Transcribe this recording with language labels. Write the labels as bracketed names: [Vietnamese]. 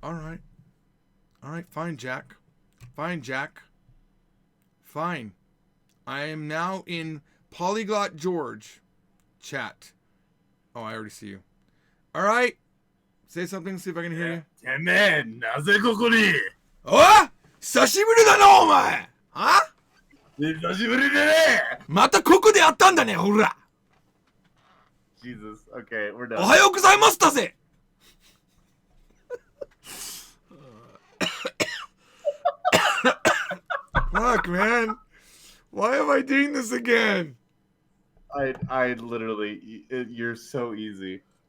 [English] Alright. Alright, fine, Jack. Fine, Jack. Fine. I am now in Polyglot George chat. Oh, I already see you. Alright. Say something, see if I can hear you. [Japanese] てめえ、なぜここにおい久しぶりだな、お前は久しぶりでねまたここでやったんだね、ほら [English] Jesus. Okay, we're done. [Japanese] おはようございますだぜ [English] Fuck, man. Why am I doing this again? I literally, you're so easy.